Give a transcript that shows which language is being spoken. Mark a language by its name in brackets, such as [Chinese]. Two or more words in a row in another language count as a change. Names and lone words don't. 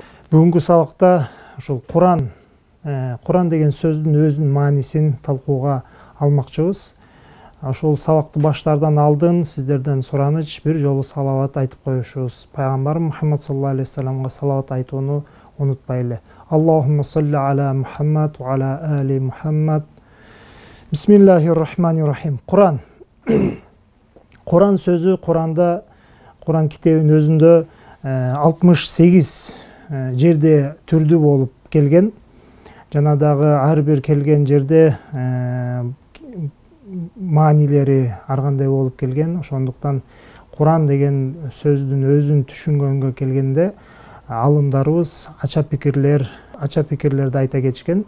[Kyrgyz] Бүгүнкү сабакта ушул Куран деген сөздүн өзүнүн маанисин талкууга алмакчыбыз. Ушул сабакты баштаардан алдын сиздерден сураныч бир жолу салават айтып коюшубуз. Пайгамбар Мухаммад [Arabic] صلى الله عليه وسلم [Kyrgyz] салават айтууну унутпайлы. [Arabic] اللهم صل على محمد وعلى آل محمد. بسم الله الرحمن الرحيم. [Kyrgyz] Куран сөзү Куран китебинин өзүндө 68 жерде түрдүү болуп келген. Жана дагы ар бир келген жерде маанилери ар кандай болуп келген. Ошондуктан Куран деген сөздүн өзүн түшүнгөнгө келгенде алымдарыбыз ача пикирлерди айта кетишкен.